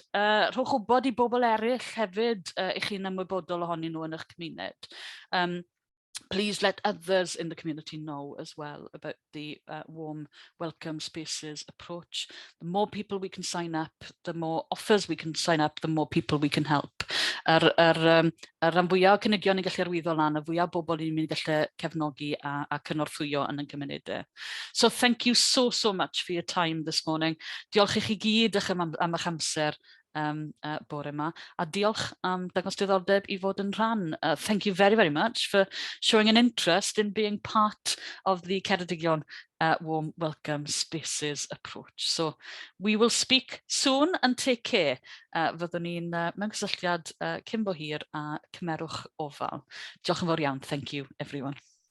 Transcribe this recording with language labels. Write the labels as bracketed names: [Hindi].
[Welsh] Rhowch wybod I bobl eraill hefyd i'ch chi'n ymwybodol ohonyn nhw yn eich cymuned. [English] Please let others in the community know as well about the warm welcome spaces approach. The more people we can sign up, the more offers we can sign up, the more people we can help. [Welsh] Rhan fwyaf o cynigion ni'n gallu arwyddo lan, a fwyaf bobl ni'n mynd gallu cefnogi a cynorthwyo yn ein cymunedau. [English] So thank you so much for your time this morning. [Welsh] Diolch i chi gyd am eich amser bore yma, a diolch am dangos diddordeb I fod yn rhan. Thank you very much for showing an interest in being part of the Ceredigion warm welcome spaces approach. So we will speak soon and take care. Fyddwn ni'n mewn cysylltiad cyn bo hir a cymerwch ofal. Diolch yn fawr iawn. [English] Thank you everyone.